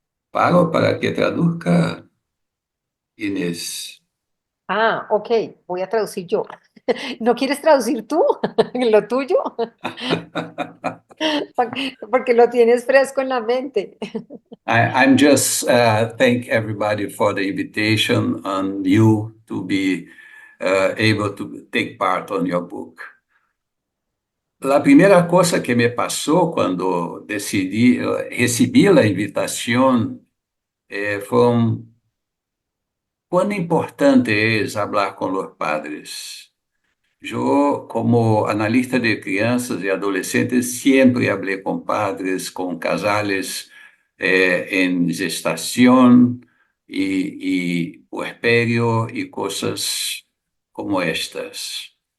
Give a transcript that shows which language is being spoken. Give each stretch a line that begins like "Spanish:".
Spanish: Paro para que traduzca, Inés. Ah, ok, voy a traducir yo. ¿No quieres traducir tú lo tuyo? Porque lo tienes fresco en la mente.
English: I'm just thank everybody for the invitation and you to be able to take part on your book.
Spanish: La primera cosa que me pasó cuando recibí la invitación fue cuán importante es hablar con los padres. Yo, como analista de crianças y adolescentes, siempre hablé con padres, con casales en gestación y puerperio y cosas como estas.